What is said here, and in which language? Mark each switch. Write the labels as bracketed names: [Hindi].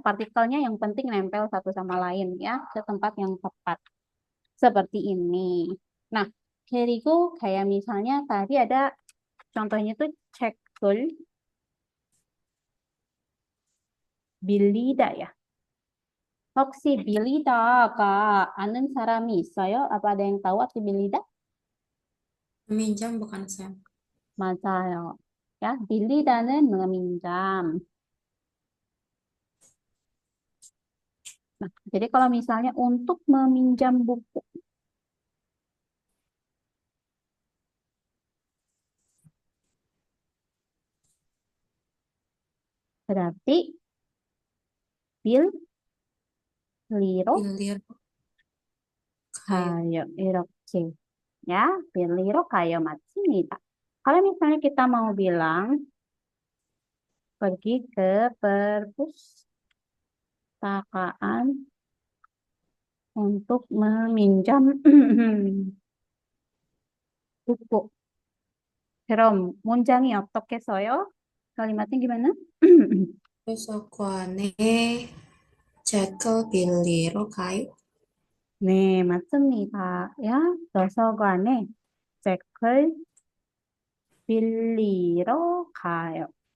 [Indonesian] Partikelnya yang penting nempel satu sama lain ya ke tempat yang tepat. Seperti ini. Nah, [Korean] 그리고 [Indonesian] kayak misalnya tadi ada contohnya tuh [Korean] 책을 빌리다 [Indonesian] ya. [Korean] 혹시 빌리다가 아는 사람이 있어요? [Indonesian] Apa ada yang tahu arti 빌리다? Meminjam bukan, Sam? [Korean] 맞아요. [Indonesian] Ya, [Korean] 빌리다는 [Indonesian] meminjam. Nah, jadi kalau misalnya untuk meminjam buku, berarti bil, liro, Bilir kayu. [Korean] kayo, 이렇게. [Indonesian] Ya, bil, liro, kayo, [Korean] 맞습니다. [Indonesian] Kalau misalnya kita mau bilang, pergi ke perpustakaan untuk meminjam buku. [Korean] 그럼 문장이 어떻게 써요? [Indonesian] kalimatnya gimana? [Korean] 도서관에 책을 빌리러 가요. 네, 맞습니다. 야, 도서관에 책을 빌리러 가요.